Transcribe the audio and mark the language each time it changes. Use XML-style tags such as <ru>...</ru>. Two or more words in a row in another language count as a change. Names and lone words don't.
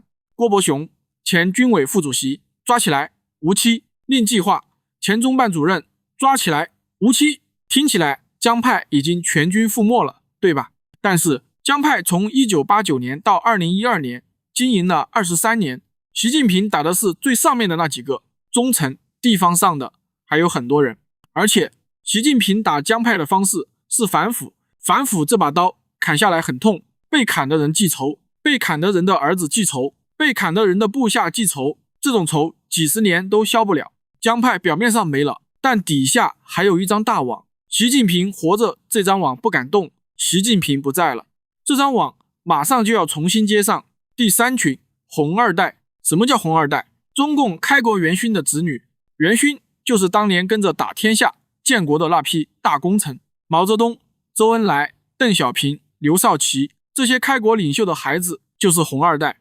<zh>郭伯雄，前軍委副主席，抓起來無期。令計劃，前中辦主任，抓起來無期。聽起來江派已經全軍覆沒了，對吧？但是江派從1989年到2012年經營了23年，習近平打的是最上面的那幾個，中層地方上的還有很多人。而且習近平打江派的方式是反腐，反腐這把刀砍下來很痛，被砍的人记仇，被砍的人的兒子记仇，被砍的人的部下记仇，這種仇幾十年都消不了。江派表面上沒了，但底下還有一張大網。習近平活着，這張網不敢動，習近平不在了，這張網馬上就要重新接上。第三群紅二代。什麼叫紅二代？中共開國元勳的子女，元勳就是當年跟着打天下建國的那批大功臣，毛澤東、周恩來、鄧小平、劉少奇，這些開國領袖的孩子就是紅二代。</zh>